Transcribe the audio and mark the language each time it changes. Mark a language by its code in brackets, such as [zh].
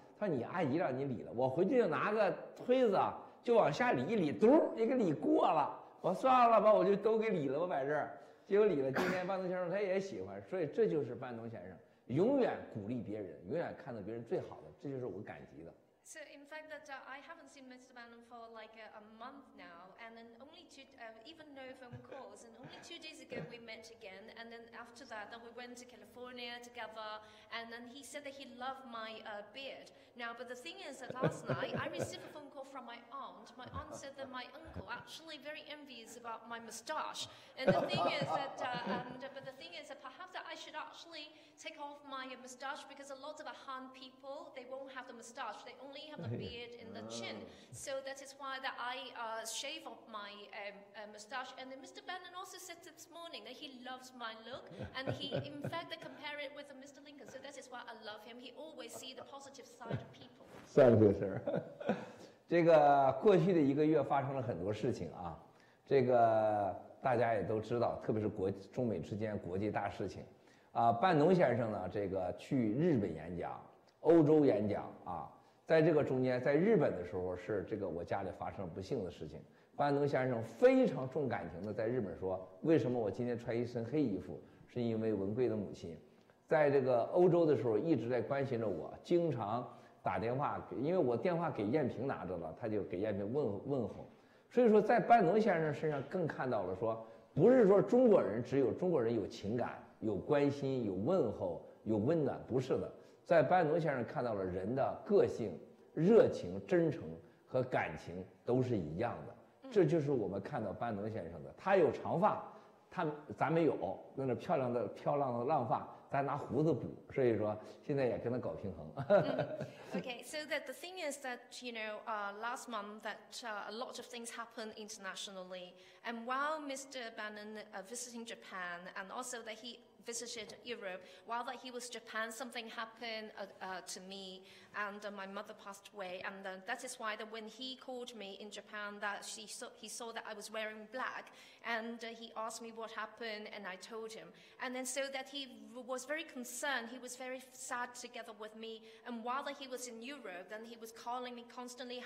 [zh] 他说你阿姨让你理了，我回去就拿个推子啊，就往下理一理，嘟，也给理过了。我算了吧，我就都给理了，我摆这儿，结果理了。今天班农先生他也喜欢，所以这就是班农先生，永远鼓励别人，永远看到别人最好的，这就是我感激的。 [en] So in fact that I haven't seen Mr. Bannon for like a month now, and then only even no phone calls, and only 2 days ago we met again, and then after that then we went to California together, and then he said that he loved my beard. Now, but the thing is that last night I received a phone call from my aunt. My aunt said that my uncle actually very envious about my moustache, and the thing is that, but the thing is that perhaps that I should actually take off my moustache because a lot of Han people they won't have the moustache. They only have the beard in the chin, so that is why that I shave off my moustache. And then Mr. Bannon also said this morning that he loves my look, and he in fact compare it with Mr. Lincoln. So that is why I love him. He always see the positive side of people. Thank you, sir. [zh] 这个过去的1个月发生了很多事情啊，这个大家也都知道，特别是中美之间国际大事情啊。班农先生呢，这个去日本演讲、欧洲演讲啊。在这个中间，在日本的时候是这个我家里发生了不幸的事情。班农先生非常重感情的在日本说，为什么我今天穿一身黑衣服，是因为文贵的母亲。在这个欧洲的时候一直在关心着我，经常打电话给，因为我电话给燕平拿着了，他就给燕平问候。所以说在班农先生身上更看到了说，不是说中国人只有中国人有情感、有关心、有问候、有温暖，不是的。在班农先生看到了人的个性、热情、真诚和感情都是一样的，这就是我们看到班农先生的。他有长发，咱没有，那漂亮的浪发，咱拿胡子补，所以说现在也跟他搞平衡。 [en] Okay, so that the thing is that last month that a lot of things happened internationally, and while Mr. Bannon visiting Japan, and also that he visited Europe, while that he was Japan, something happened to me, and my mother passed away, and that is why that when he called me in Japan, that he saw that I was wearing black, and he asked me what happened, and I told him, and then so that he was very concerned, he was very sad together with me, and while that he was in Europe, then he was calling me constantly.